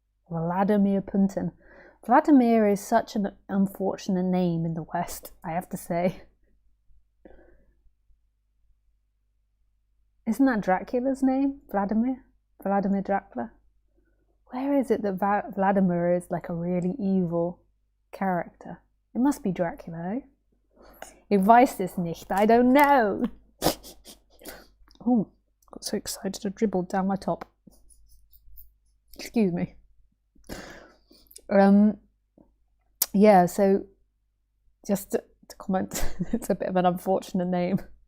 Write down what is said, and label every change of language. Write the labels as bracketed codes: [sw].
[en] Vladimir Putin. Vladimir is such an unfortunate name in the West, I have to say. Isn't that Dracula's name? Vladimir? Vladimir Dracula? Where is it that Vladimir is like a really evil character? It must be Dracula, eh? [de] Ich weiß es nicht, [en] I don't know. Oh, got so excited I dribbled down my top. Excuse me. Yeah, so just to comment, it's a bit of an unfortunate name.